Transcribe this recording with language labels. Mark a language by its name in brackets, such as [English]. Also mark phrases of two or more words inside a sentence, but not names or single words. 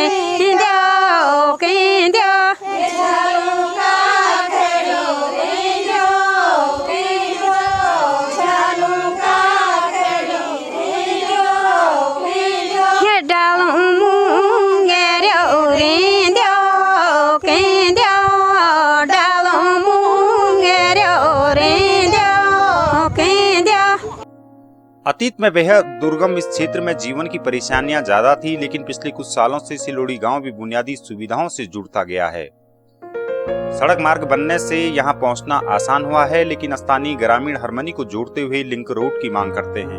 [Garhwali] द्यो के द्यो झालू का खेड़ो रे द्यो के द्यो झालू का खेड़ो रे द्यो के द्यो हे डालू मुंगेरो रे द्यो के द्यो डालू मुंगेरो रे द्यो के द्यो। [Hindi] अतीत में बेहद दुर्गम इस क्षेत्र में जीवन की परेशानियां ज्यादा थी, लेकिन पिछले कुछ सालों से सिलोड़ी गांव भी बुनियादी सुविधाओं से जुड़ता गया है। सड़क मार्ग बनने से यहां पहुंचना आसान हुआ है, लेकिन स्थानीय ग्रामीण हरमनी को जोड़ते हुए लिंक रोड की मांग करते हैं।